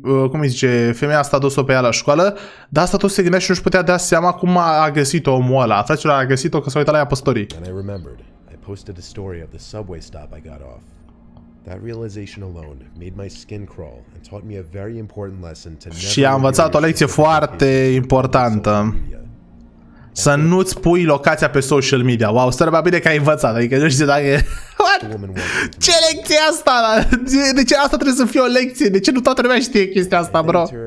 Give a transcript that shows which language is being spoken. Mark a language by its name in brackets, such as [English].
[Romanian] Cum îi zice, femeia asta a dus-o pe ea la școală, dar asta tot se gândea și nu-și putea da seama cum a găsit-o omul ăla. Fraților, a găsit-o că s-a uitat la ea pe story. [English] And I remembered. I posted a story of the subway stop I got off. That realization alone made my skin crawl and taught me a very important lesson to never. [Romanian] Și a învățat o lecție foarte importantă. Să nu-ți pui locația pe social media. Wow, stă bine că ai învățat. Adică nu știu dacă... Ce lecție asta? De ce asta trebuie să fie o lecție? De ce nu toată lumea știe chestia asta, bro?